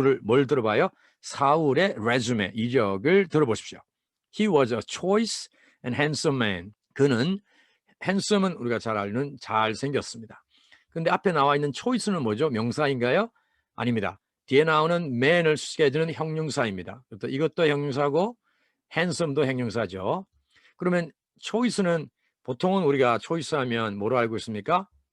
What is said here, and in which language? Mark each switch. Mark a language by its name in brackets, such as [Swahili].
[Korean] 뭘 들어봐요? 사울의 resume, 이력을 들어보십시오. [English] He was a choice and handsome man. [Korean] 그는 handsom은 우리가 잘 아는 잘생겼습니다. 근데 앞에 나와 있는 choice는 뭐죠? 명사인가요? 아닙니다. 뒤에 나오는 man을 수식해주는 형용사입니다. 이것도 형용사고 handsome도 형용사죠. 그러면 choice는 보통은 우리가 choice 하면 뭐로 알고 있습니까?